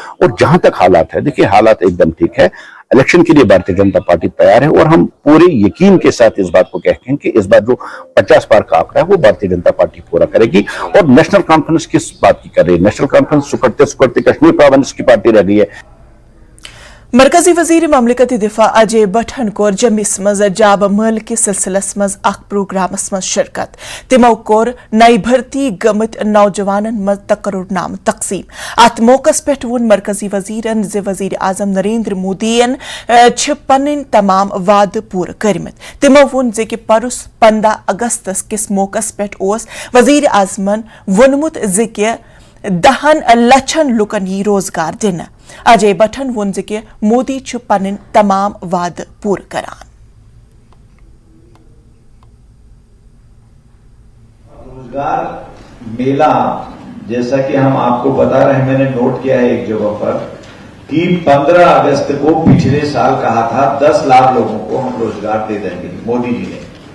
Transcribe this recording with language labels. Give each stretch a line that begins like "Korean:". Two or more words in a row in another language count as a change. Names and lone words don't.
Hindi: और जहां तक हालात है, देखिए हालात एकदम ठीक है, इलेक्शन के लिए भारतीय जनता पार्टी तैयार है और हम पूरे यकीन के साथ इस बात को कहते हैं कि इस बार जो 50 पार का आंकड़ा है वो भारतीय जनता पार्टी पूरा करेगी। और नेशनल कॉन्फ्रेंस किस बात की कर रही है, नेशनल कॉन्फ्रेंस सुकड़ते सुकड़ते कश्मीर प्रोविंस की पार्टी रह गई है।
Kashmiri: मरकजी वजीर ममलिकत दिफा अजय बटन कोर जम्मिस मज जाब मल के सिलसिलस मज अख प्रोग्रामस मज शिरकत। तिमो कोर नई भर्ती गमत नौजवानन मज तकरुरनाम तकसीम। अत मौकस पेट वोन मरकजी वजीरन ज़ वजीर आजम नरेंद्र मोदीयन छ पन्न तमाम वाद पूर करमत। तिमो वोन ज़ कि परस 15 अगस्तस किस मौकस पेट ओस वजीर आजमन वोनमुत ज़ कि 10 लक्षन लुकन यी रोजगार दिन। अजय बटन वोन ज़ कि मोदी छ पन्न तमाम वाद पूर करान।
Hindi: रोजगार मेला जैसा कि हम आपको बता रहे हैं, मैंने नोट किया है एक जगह पर कि 15 अगस्त को पिछले साल कहा था 10 लाख लोगों को हम रोजगार दे देंगे, मोदी जी ने।